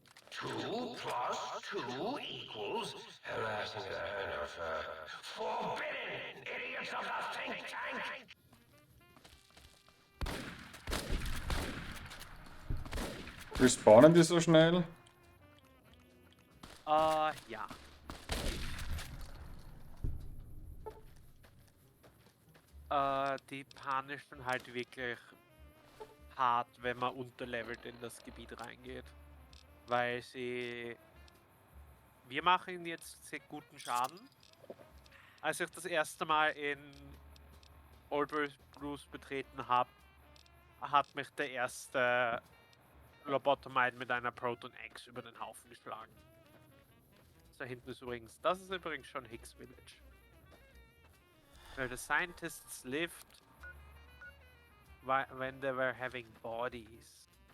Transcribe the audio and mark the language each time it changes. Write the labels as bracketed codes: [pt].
[en] 2 plus 2 equals... Harassing of... forbidden, idiots of the think tank! [de] Respawnen die so schnell? Ja. Die punishen halt wirklich hart, wenn man unterlevelt in das Gebiet reingeht. Weil sie... Wir machen jetzt sehr guten Schaden. Als ich das erste Mal in Old Blues betreten habe, hat mich der erste Lobotomide mit einer Proton X über den Haufen geschlagen. Da hinten ist übrigens, das ist übrigens schon Hicks Village. [en] Where the scientists lived when they were having bodies.